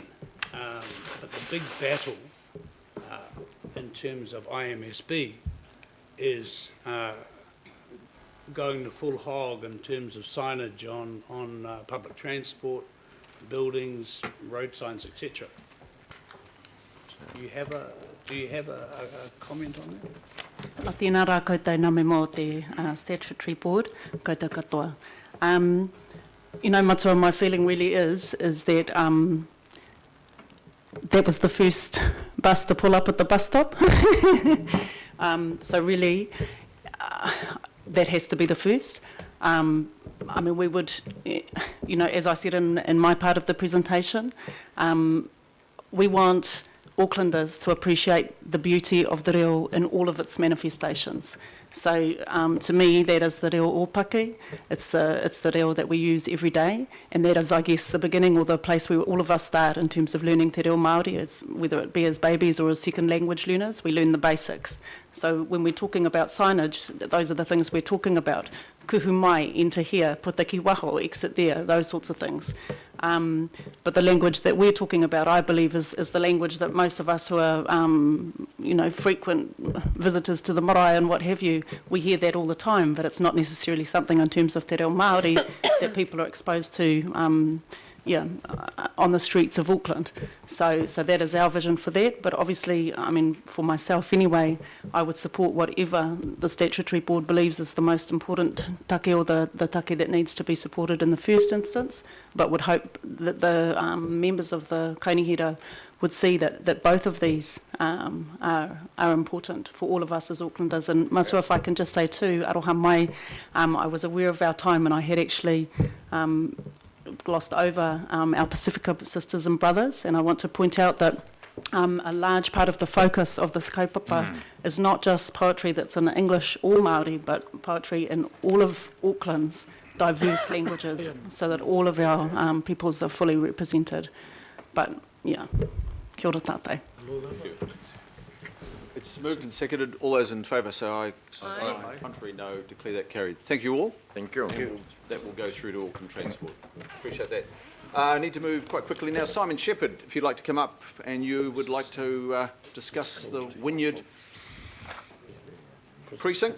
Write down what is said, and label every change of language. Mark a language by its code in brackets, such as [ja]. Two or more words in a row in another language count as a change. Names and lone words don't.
[en] But the big battle in terms of IMSB is going the full hog in terms of signage on public transport, buildings, road signs, etc. Do you have a comment on that? [mi] O tēnā rā koutou name mō te [en] statutory board, [mi] koutou katoa. [en] You know, Matua, my feeling really is that that was the first bus to pull up at the bus stop. So really, that has to be the first. I mean, we would, you know, as I said in my part of the presentation, we want Aucklanders to appreciate the beauty of the reo in all of its manifestations. So to me, that is the [mi] reo ōpaki. [en] It's the reo that we use every day, and that is, I guess, the beginning or the place where all of us start in terms of learning [mi] te reo Māori, [en] is whether it be as babies or as second language learners, we learn the basics. So when we're talking about signage, those are the things we're talking about. [mi] Kuhu mai, [en] enter here, [mi] puta ki waho, [en] exit there, those sorts of things. But the language that we're talking about, I believe, is the language that most of us who are, you know, frequent visitors to the marae and what have you, we hear that all the time, but it's not necessarily something in terms of [mi] te reo Māori [en] that people are exposed to, on the streets of Auckland. So that is our vision for that, but obviously, I mean, for myself anyway, I would support whatever the statutory board believes is the most important take, or the take that needs to be supported in the first instance, but would hope that the members of the Kainihira would see that both of these are important for all of us as Aucklanders. And Matua, if I can just say too, [mi] aroha mai, [en] I was aware of our time, and I had actually glossed over our Pacifica sisters and brothers, and I want to point out that a large part of the focus of this kaupapa is not just poetry that's in English or Māori, but poetry in all of Auckland's diverse languages, so that all of our peoples are fully represented. But yeah, [mi] kia ora tātou. [en] It's moved and seconded. All those in favour say aye. Aye. Contrary, no. Declare that carried. Thank you all. Thank you. That will go through to Auckland Transport. Appreciate that. I need to move quite quickly now. Simon Shepherd, if you'd like to come up and you would like to discuss the Wynyard precinct.